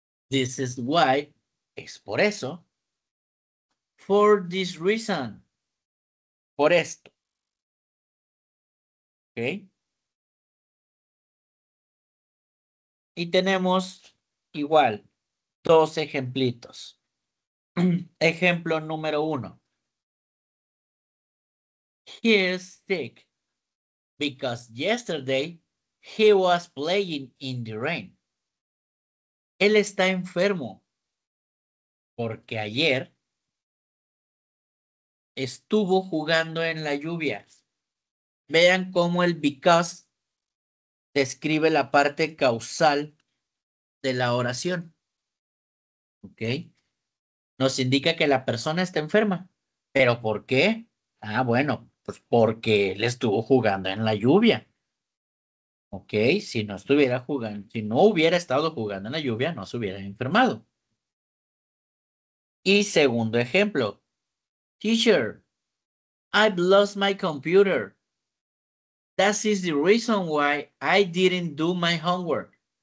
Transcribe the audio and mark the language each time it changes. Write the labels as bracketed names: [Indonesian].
[English] This is why. [Spanish] Es por eso. [English] For this reason. [Spanish] Por esto. ¿Ok? Y tenemos igual 2 ejemplitos. Ejemplo número 1. [English] He is sick because yesterday he was playing in the rain. [Spanish] Él está enfermo porque ayer estuvo jugando en la lluvia. Vean cómo el because describe la parte causal de la oración. ¿Ok? Nos indica que la persona está enferma. ¿Pero por qué? Ah, bueno, pues porque él estuvo jugando en la lluvia. ¿Ok? Si no estuviera jugando, si no hubiera estado jugando en la lluvia, no se hubiera enfermado. Y segundo ejemplo. [English] Teacher, I've lost my computer. That is the reason why I didn't do my homework.